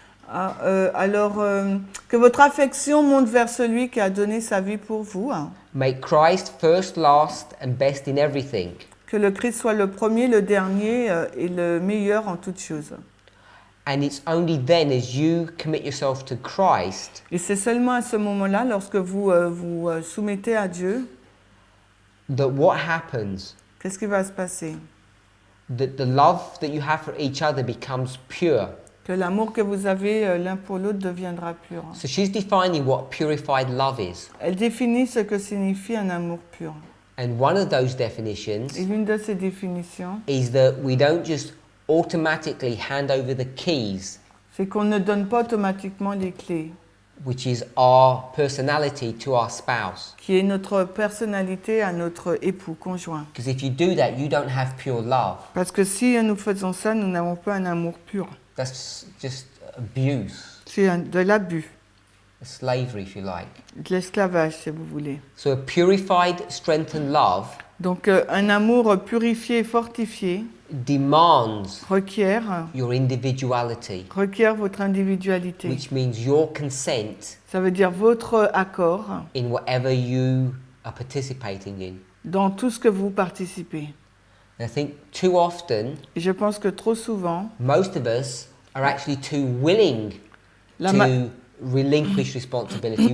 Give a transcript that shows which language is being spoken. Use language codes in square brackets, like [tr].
[fr] Que votre affection monte vers celui qui a donné sa vie pour vous. [en] Make Christ first, last, and best in everything. [fr] Que le Christ soit le premier, le dernier et le meilleur en toutes choses. [en] And it's only then as you commit yourself to Christ [fr] Et c'est seulement à ce moment-là, lorsque vous vous soumettez à Dieu, [en] that what happens, [fr] qu'est-ce qui va se passer? [en] that the love that you have for each other becomes pure. [fr] Que l'amour que vous avez l'un pour l'autre deviendra pur. [en] So she's defining what purified love is. [fr] Elle définit ce que signifie un amour pur. [en] And one of those definitions [fr] Et l'une de ces définitions, [en] is that we don't just automatically hand over the keys, [fr] c'est qu'on ne donne pas automatiquement les clés, [en] which is our personality, to our spouse. [fr] qui est notre personnalité à notre époux, conjoint. [en] Because if you do that, you don't have pure love. [fr] Parce que si nous faisons ça, nous n'avons pas un amour pur. [en] That's just abuse, [fr] C'est de l'abus, [en] slavery, if you like. [fr] de l'esclavage, si vous voulez. [en] So a purified, strengthened love [fr] Donc un amour purifié et fortifié [en] demands [fr] requiert [en] your individuality, [fr] votre individualité. [en] which means your consent [fr] Ça veut dire votre accord [en] in whatever you are participating in. [fr] dans tout ce que vous participez. [en] And I think too often, [fr] Et je pense que trop souvent, [en] most of us are actually too willing [fr] La ma- [en] to relinquish responsibility.